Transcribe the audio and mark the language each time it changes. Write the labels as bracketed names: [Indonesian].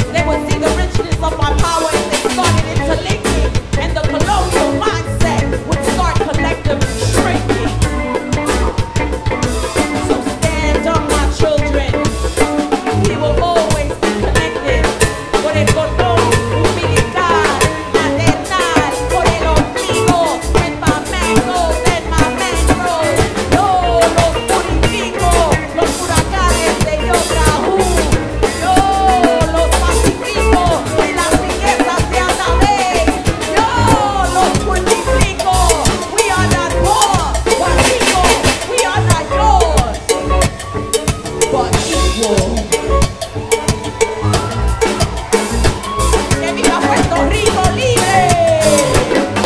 [English] They would see the richness of my power if they started interlinking. And the colonial mindset would start collectively shrinking. So stand up, my children. We will always be connected. [Spanish] Por el cordón umbilical, maternal, por el ombligo, en my mango, en [English] my mangrove. [Spanish] Yo los purifico, los huracanes de Yotrahu. Yo los pacifico y las riquezas de Atabey. Yo los multiplico. [English] We are not poor, but equal. We are not yours, but equal. [Spanish] ¡Que viva Puerto Rico libre!